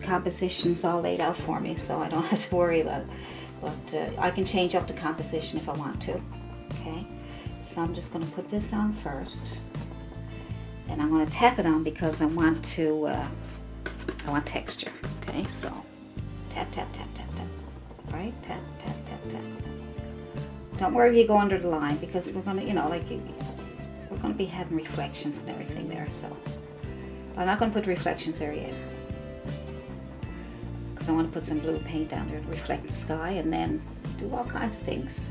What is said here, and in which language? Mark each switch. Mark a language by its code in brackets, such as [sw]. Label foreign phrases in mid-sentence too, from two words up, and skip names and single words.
[en] Composition's all laid out for me, so I don't have to worry about it. But I can change up the composition if I want to. Okay, so I'm just going to put this on first, and I'm going to tap it on because I want texture. Okay, so tap, tap, tap, tap, tap. Right, tap, tap, tap, tap. Don't worry if you go under the line, because we're going to, you know, like we're going to be having reflections and everything there. So I'm not going to put reflections there yet, because I want to put some blue paint down there to reflect the sky, and then do all kinds of things.